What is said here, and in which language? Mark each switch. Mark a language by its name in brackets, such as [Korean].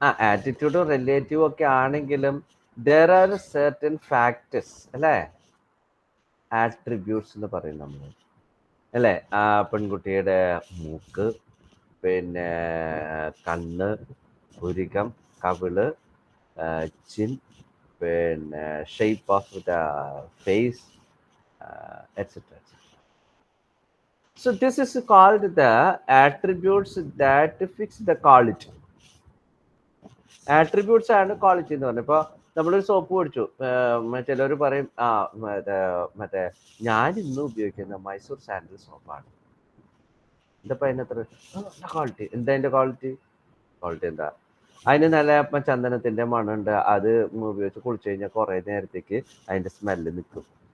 [Malayalam] ആറ്റിറ്റ്യൂഡും റിലേറ്റീവും ഒക്കെ ആണെങ്കിലും [English] there are certain factors [Malayalam] അല്ലേ, ആട്രിബ്യൂട്ട്സ് എന്ന് പറയും നമ്മൾ അല്ലേ. ആ പെൺകുട്ടിയുടെ മൂക്ക്, പിന്നെ കണ്ണ്, പുരികം, കവിള്, ചിൻ, പിന്നെ [English] shape of the face, [Malayalam] etcetera. [English] So this is called the attributes that fix the quality. [Malayalam] Attributes ആണ് ക്വാളിറ്റി എന്ന് പറഞ്ഞത്. ഇപ്പോൾ നമ്മളൊരു സോപ്പ് മേടിച്ചു, ചിലർ പറയും മറ്റേ ഞാൻ ഇന്ന് ഉപയോഗിക്കുന്ന മൈസൂർ സാൻഡൽ സോപ്പാണ്, എന്താ അതിനത്ര നല്ല ക്വാളിറ്റി. എന്താ അതിൻ്റെ ക്വാളിറ്റി? ക്വാളിറ്റി എന്താ, അതിന് നല്ല ചന്ദനത്തിൻ്റെ മണമുണ്ട്, അത് ഉപയോഗിച്ച് കുളിച്ചു കഴിഞ്ഞാൽ കുറേ നേരത്തേക്ക് അതിൻ്റെ സ്മെല്ല് നിൽക്കും.